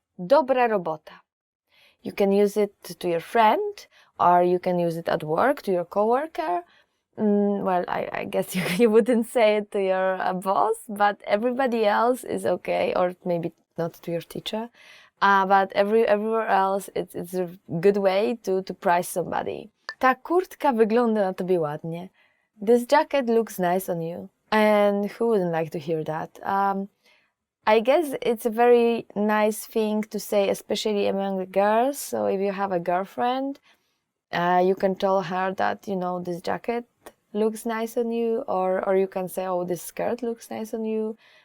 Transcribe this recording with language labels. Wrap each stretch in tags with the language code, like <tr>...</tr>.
<pl>Dobra robota.</pl> <en>You can use it to your friend, or you can use it at work to your coworker. Well, I guess you wouldn't say it to your boss, but everybody else is okay, or maybe not to your teacher. But everywhere else, it's a good way to prize somebody.</en> <pl>Ta kurtka wygląda na tobie ładnie.</pl> <en>This jacket looks nice on you. And who wouldn't like to hear that? I guess it's a very nice thing to say, especially among the girls. So if you have a girlfriend, you can tell her that, you know, this jacket looks nice on you, or you can say, oh, this skirt looks nice on you.</en>